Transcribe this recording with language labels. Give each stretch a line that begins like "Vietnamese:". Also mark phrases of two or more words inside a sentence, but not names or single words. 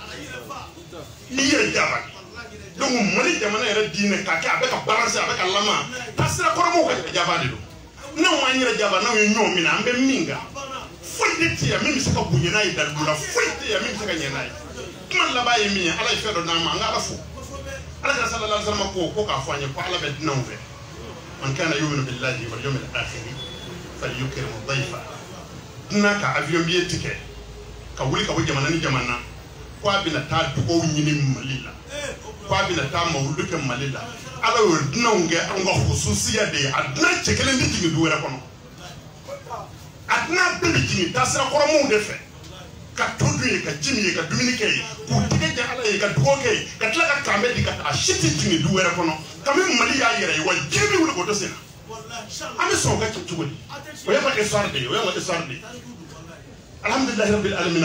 Bambara: donc mali jamana yɛrɛ diinɛ ka kɛ a bɛ ka balance a bɛ ka lama tasira kɔrɔmɔgɔw ka jaba de don n'anw m'an yɛrɛ jaba n'anw ye ɲɔgɔn minɛ an bɛ min kan foyi tɛ ti yan min bɛ se ka bonya n'a ye dalilu la foyi tɛ yan min bɛ se ka ɲɛ n'a ye kuma laban ye min ye ala ye fɛn dɔ d'an ma an ka ala fo ala ka
Arabic: صلى الله عليه وسلم
Bambara: ko k'a fɔ an ye ko ala bɛ dunanw fɛ
Arabic: من كان يؤمن بالله واليوم الآخر فليكرم ضيفه
Bambara: dunan ka avion billet tigɛ ka wuli ka bɔ jamana ni jamana ko a bɛna taa dugawu ɲini mali la ko a bɛna taa mawuludu kɛ mali la ala y'o dunanw kɛ an ka khususiya de ye a dunan cɛ kelen tɛ jigin du wɛrɛ kɔnɔ a dunan bɛɛ bɛ jigin taasira kɔrɔmɔw de fɛ ka to dun ye ka ji min ye ka dumuni kɛ ye k'u tɛgɛ jɛ ala ye ka dugawu kɛ ye ka tila ka kanbɛ di ka taa a si tɛ jigin du wɛrɛ kɔnɔ kabini mali y'a yɛrɛ ye wa diɲɛ bɛ wuli k'o to sen na an bɛ sɔn o ka kɛ cogo di o y'an ka histoire de ye o y'an ka histoire de ye
Arabic: الحمد لله رب العالمين